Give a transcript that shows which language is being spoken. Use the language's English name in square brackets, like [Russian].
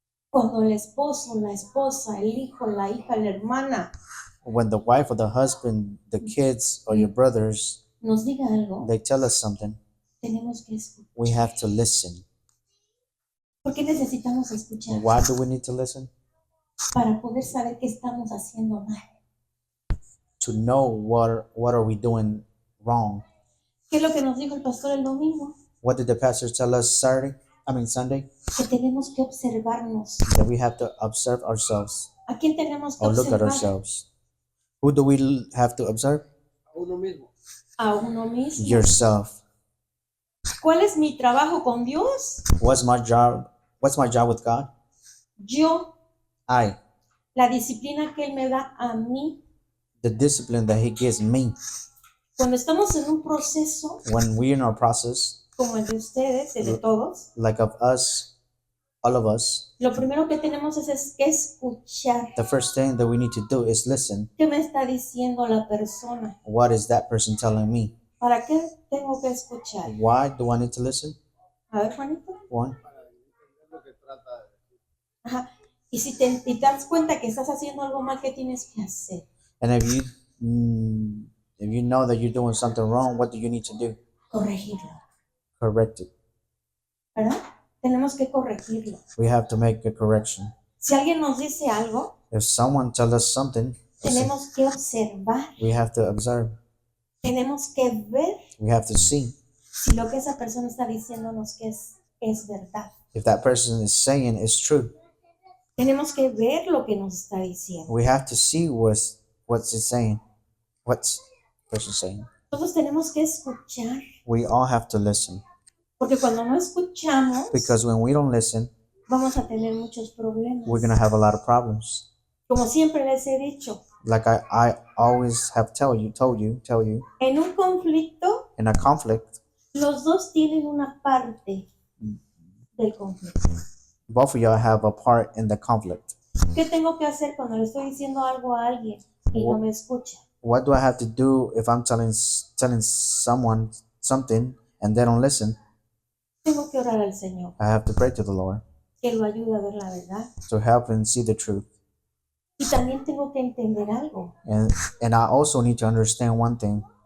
[Spanish] Cuando el esposo, la esposa, el hijo, la hija, la hermana [English] When the wife or the husband, the kids or your brothers, [Spanish] nos diga algo, [English] they tell us something, [Spanish] tenemos que escuchar. [English] we have to listen. [Spanish] ¿Por qué necesitamos escuchar? [English] Why do we need to listen? [Spanish] Para poder saber qué estamos haciendo mal. [English] To know what are we doing wrong. [Spanish] ¿Qué es lo que nos dijo el pastor el domingo? [English] What did the pastor tell us Sunday? [Spanish] Que tenemos que observarnos. [English] That we have to observe ourselves, [Spanish] ¿A quién tenemos que [English] or look at [Spanish] observar? [English] ourselves. Who do we have to observe? [Spanish] A uno mismo. [English] Yourself. [Spanish] ¿Cuál es mi trabajo con Dios? [English] What's my job with God? [Spanish] Yo, [English] I. [Spanish] la disciplina que Él me da a mí. [English] The discipline that He gives me. [Spanish] Cuando estamos en un proceso, [English] When we're in our process, [Spanish] como el de ustedes, el de todos, [English] like of us, all of us, [Spanish] lo primero que tenemos es que escuchar. [English] the first thing that we need to do is listen. [Spanish] ¿Qué me está diciendo la persona? [English] What is that person telling me? [Spanish] ¿Para qué tengo que escuchar? [English] Why do I need to listen? [Spanish] A ver, Juanito. [English] One, Ajá. [Spanish] Y si te das cuenta que estás haciendo algo mal, ¿qué tienes que hacer? [English] And if you know that you're doing something wrong, what do you need to do? [Spanish] Corregirlo, [English] Correct it. [Spanish] ¿verdad? Tenemos que corregirlo. [English] We have to make a correction. [Spanish] Si alguien nos dice algo, [English] If someone tells us something, [Spanish] tenemos que observar, [English] we have to observe. [Spanish] tenemos que ver [English] We have to see [Spanish] si lo que esa persona está diciéndonos que es verdad. [English] if that person is saying is true. [Spanish] Tenemos que ver lo que nos está diciendo. [English] We have to see what's it saying. What's the person saying? [Spanish] Todos tenemos que escuchar, [English] We all have to listen. [Spanish] porque cuando no escuchamos, [English] Because when we don't listen, [Spanish] vamos a tener muchos problemas. [English] we're going to have a lot of problems. [Spanish] Como siempre les he dicho, [English] Like I always have told you, [Spanish] en un conflicto, [English] in a conflict, [Spanish] los dos tienen una parte del conflicto. [English] both of y'all have a part in the conflict. [Spanish] ¿Qué tengo que hacer cuando le estoy diciendo algo a alguien y no me escucha? [English] What do I have to do if I'm telling someone something and they don't listen? [Spanish] Tengo que orar al Señor, [English] I have to pray to the Lord [Spanish] que lo ayude a ver la verdad. [English] to help and see the truth. [Spanish] Y también tengo que entender algo, [English] And I also need to understand one thing,